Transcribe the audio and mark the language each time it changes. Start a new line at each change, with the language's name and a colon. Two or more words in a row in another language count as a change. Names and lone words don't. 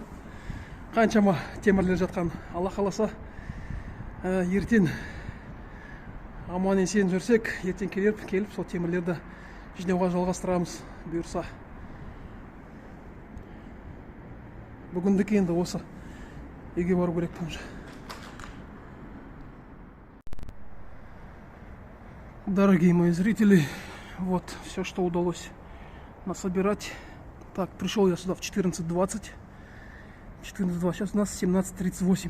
Kazakh: Қаншама темірлер жатқан. Алла қаласа ертең аман есен жүрсек, ертең келіп сол темірлерді жинауға жалғастырамыз, бұйырса. Бүгіндік енді осы. Үйге бару керек уже.
Russian: Дорогие мои зрители, вот все, что удалось насобирать. Так, пришел я сюда в 14:20. 14:20, сейчас у нас 17:38.